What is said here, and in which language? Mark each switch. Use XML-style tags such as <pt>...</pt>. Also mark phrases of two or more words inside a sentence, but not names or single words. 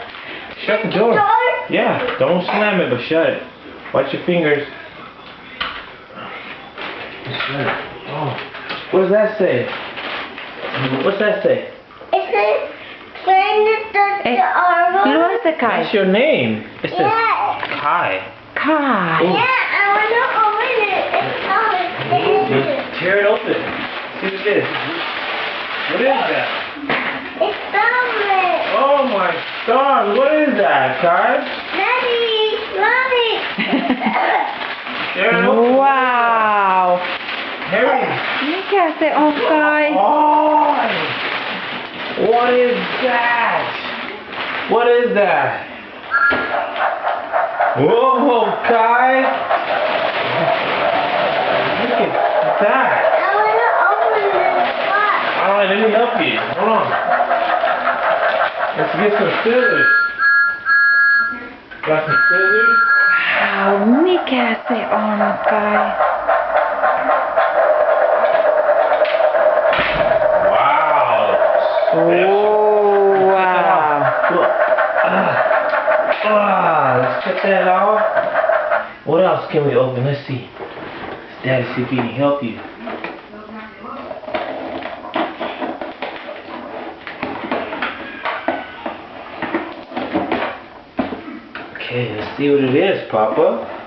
<en>Shut the door. Yeah, don't slam it, but shut it. Watch your fingers. Oh, what does that say? What's that say? It says, the arrow.</en> <fi>Lue se, Kai.</fi> <en>That's your name. It says Yeah. Kai. Kai. Ooh. Yeah, I want to open it. It's not. Tear it open. See what it is. What is that? It's stomach. Oh my stars, what is that, Kai? Daddy, Mommy. Tear it open. Wow. Harry.</en> <fi>Mikä se on, Kai?</fi> <en>Oh, what is that? What is that? Whoa, Kai! Look at that! I want to open this box. Alright, let me help you. Hold on. Let's get some scissors. Got some scissors?</en> <fi>Wow, mikä se on, Kai?</fi> <en>Wow! Oh, wow. Let's get that off. What else can we open? Let's see. Daddy, see if he can help you. Okay, let's see what it is, Papa.</en>